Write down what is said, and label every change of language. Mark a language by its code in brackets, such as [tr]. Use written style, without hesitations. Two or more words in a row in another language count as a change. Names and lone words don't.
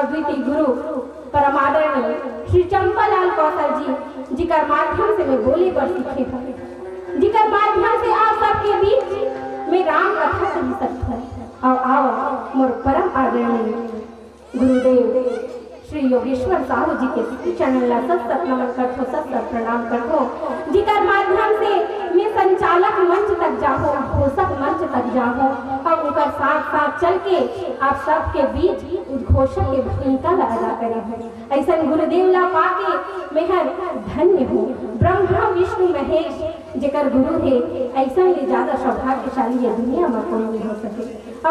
[hne] अद्वितीय गुरु परमादरणीय श्री चंपालाल कौशल जी का माध्यम से मैं बोले पर सीखे थे, जिकर माध्यम से आप सबके बीच में राम कथा कही सकता है। और आओ मोर परम आदरणीय गुरुदेव श्री योगेश्वर साहू जी के चरण ला सत नमन करथो, सत प्रणाम करथो, जिकर माध्यम से मैं संचालक मंच तक जाऊँ, घोषक मंच तक जाऊँ और उनका साथ साथ चल के आप सबके बीच उद्घोषक के भूमिका ला अदा करे। ऐसा गुरुदेव ला पाके मैं धन्य हूँ। ब्रह्मा विष्णु महेश जेकर गुरु है ऐसा ही ज्यादा सौभाग्यशाली है दुनिया में कोई नहीं हो सके।